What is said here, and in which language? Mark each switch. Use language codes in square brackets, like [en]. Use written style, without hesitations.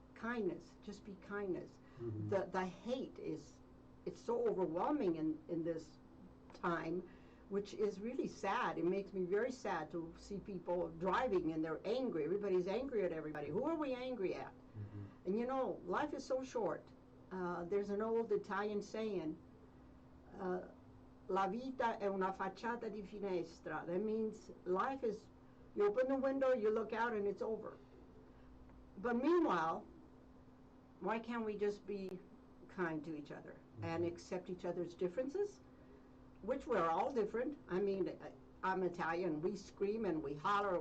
[en] Kindness, just be kindness. Mm-hmm. The hate it's so overwhelming in this time, which is really sad. It makes me very sad to see people driving and they're angry. Everybody's angry at everybody. Who are we angry at? Mm-hmm. And life is so short. There's an old Italian saying, [it] la vita è una facciata di finestra. [en] That means life is, you open the window, you look out, and it's over. But meanwhile, why can't we just be kind to each other and accept each other's differences, which we're all different. I'm Italian. We scream and we holler.